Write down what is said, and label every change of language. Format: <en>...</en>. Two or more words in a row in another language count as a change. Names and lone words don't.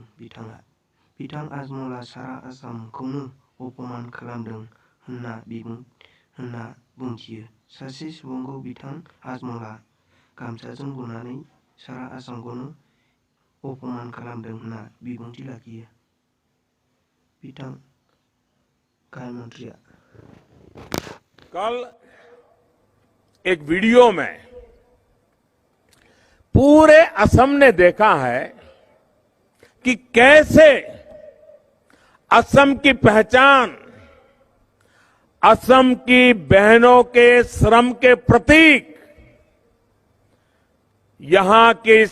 <brx>बिथां आजमलआ सारा आसामखौनो अपमान खालामदों होनना बुंथियो। सासे सुबुंखौ बिथां आजमलआ गामसाजों बुनानै सारा आसामखौनो अपमान खालामदों होनना बिबुंथि लाखियो बिथां गाहाय मंत्रिया।</brx> <hi>कल एक वीडियो में पूरे असम ने देखा है कि कैसे असम की पहचान, असम की बहनों के श्रम के प्रतीक, यहां की</hi>